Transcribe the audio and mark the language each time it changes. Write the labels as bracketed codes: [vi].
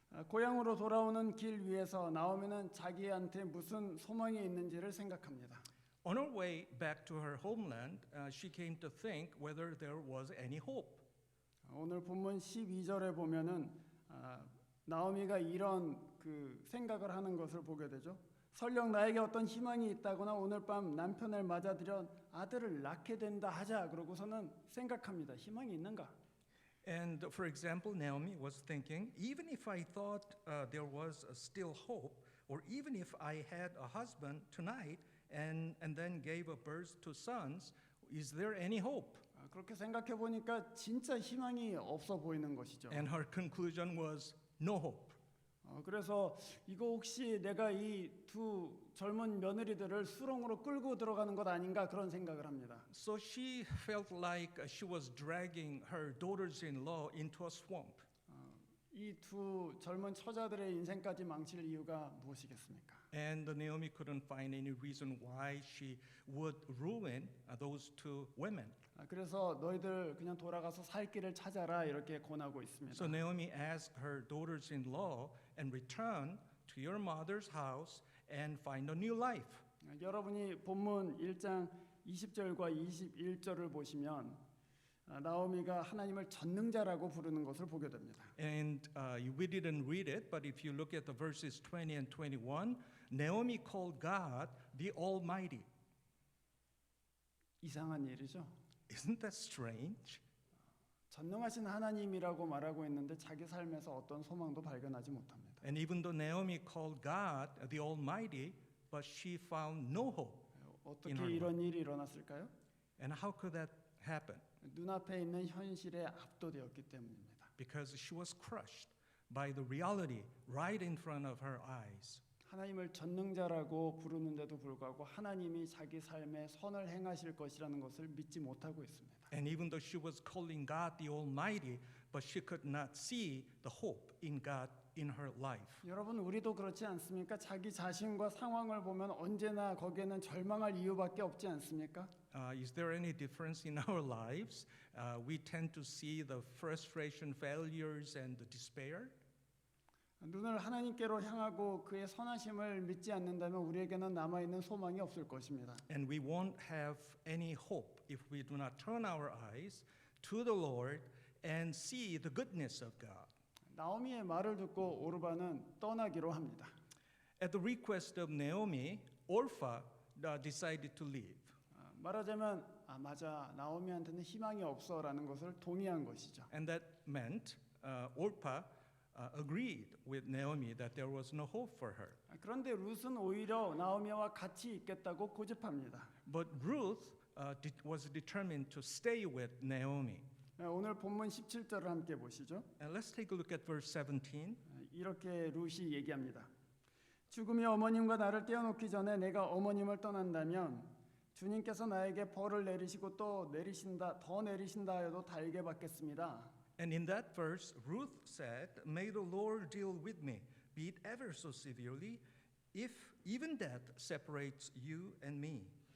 [ko] 고향으로 돌아오는 길 위에서 나오면은 자기한테 무슨 소망이 있는지를 생각합니다. [en] On her way back to her homeland, she came to think whether there was any hope. [ko] 오늘 본문 12절에 보면은 나오미가 이런 그 생각을 하는 것을 보게 되죠. 설령 나에게 어떤 희망이 있다거나 오늘 밤 남편을 맞아들여 아들을 낳게 된다 하자. 그러고서는 생각합니다. 희망이 있는가? [en] And for example, Naomi was thinking, even if I thought there was still hope, or even if I had a husband tonight and then gave a birth to sons, is there any hope? [ko] 그렇게 생각해 보니까 진짜 희망이 없어 보이는 것이죠. [en] And her conclusion was no hope. [ko] 그래서 이거 혹시 내가 이 두 젊은 며느리들을 수렁으로 끌고 들어가는 것 아닌가 그런 생각을 합니다. [en] So she felt like she was dragging her daughters-in-law into a swamp. [ko] 이 두 젊은 처자들의 인생까지 망칠 이유가 무엇이겠습니까? [en] And Naomi couldn't find any reason why she would ruin those two women. [ko] 그래서 너희들 그냥 돌아가서 살 길을 찾아라 이렇게 권하고 있습니다. [en] So Naomi asked her daughters-in-law and return to your mother's house and find a new life. [ko] 여러분이 본문 1장 20절과 21절을 보시면 나오미가 하나님을 전능자라고 부르는 것을 보게 됩니다. [en] And we didn't read it, but if you look at the verses 20 and 21, Naomi called God the Almighty. [ko] 이상한 일이죠. [en] Isn't that strange? [ko] 전능하신 하나님이라고 말하고 있는데 자기 삶에서 어떤 소망도 발견하지 못합니다. [en] And even though Naomi called God the Almighty, but she found no hope. [ko] 어떻게 [en] in her [ko] 이런 일이 일어났을까요? [en] And how could that happen? [ko] 눈앞에 있는 현실에 압도되었기 때문입니다. [en] Because she was crushed by the reality right in front of her eyes. [ko] 하나님을 전능자라고 부르는데도 불구하고 하나님이 자기 삶에 선을 행하실 것이라는 것을 믿지 못하고 있습니다. [en] And even though she was calling God the Almighty, but she could not see the hope in God in her life. [ko] 여러분 우리도 그렇지 않습니까? 자기 자신과 상황을 보면 언제나 거기에는 절망할 이유밖에 없지 않습니까? [en] Is there any difference in our lives? We tend to see the frustration, failures, and the despair. [ko] 눈을 하나님께로 향하고 그의 선하심을 믿지 않는다면 우리에게는 남아있는 소망이 없을 것입니다. [en] And we won't have any hope if we do not turn our eyes to the Lord and see the goodness of God. [ko] 나오미의 말을 듣고 오르바는 떠나기로 합니다. [en] At the request of Naomi, Orpha decided to leave. [ko] 말하자면 맞아 나오미한테는 희망이 없어라는 것을 동의한 것이죠. [en] And that meant Orpha agreed with Naomi that there was no hope for her. [ko] 그런데 룻은 오히려 나오미와 같이 있겠다고 고집합니다. [en] But Ruth was determined to stay with Naomi. [ko] 오늘 본문 17절을 함께 보시죠. [en] And let's take a look at verse 17. [ko] 이렇게 룻이 얘기합니다. 죽음이 어머님과 나를 떼어놓기 전에 내가 어머님을 떠난다면 주님께서 나에게 벌을 내리시고 또 내리신다 더 내리신다 하여도 달게 받겠습니다. [en] And in that verse, Ruth said, "May the Lord deal with me, be it ever so severely, if even death separates you and me."